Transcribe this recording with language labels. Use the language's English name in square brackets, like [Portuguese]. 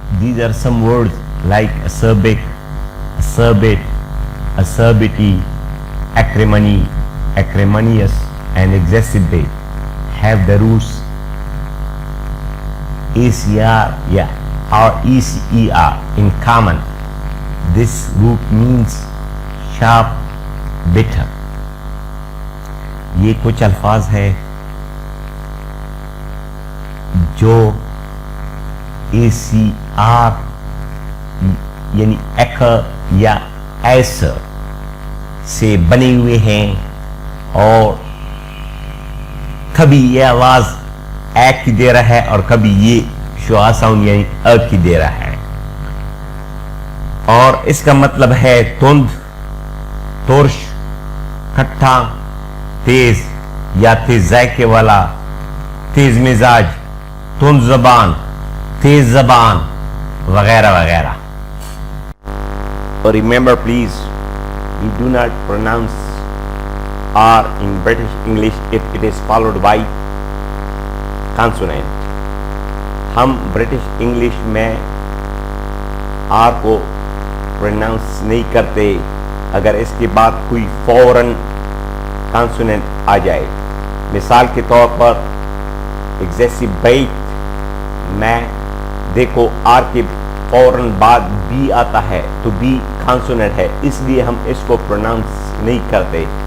[English] there are some words like acerbic, acerbate, acerbity, acrimony, acrimonious, and exacerbate have the roots ACR, or ECER in common. This root means sharp, bitter. [Hindi] ये कुछ अल्फाज है जो ACR यानी एकर या ऐसर से बने हुए हैं, और कभी ये आवाज ए की दे रहा है और कभी ये शुआ साउंड यानी अ की दे रहा है, और इसका मतलब है तुंद, तुर्श, खट्टा, तेज या तेज जायके वाला, तेज मिजाज, तुंद जबान, तेज जबान वगैरह वगैरह. [English] Remember please, we do not pronounce R in British English if it is followed by consonant. [Hindi] हम ब्रिटिश इंग्लिश में R को प्रोनाउंस नहीं करते अगर इसके बाद कोई फौरन कॉन्सोनेंट आ जाए. मिसाल के तौर पर एग्जेसिबेट में देखो R के फौरन बाद B आता है तो B कॉन्सोनेंट है, इसलिए हम इसको प्रोनाउंस नहीं करते.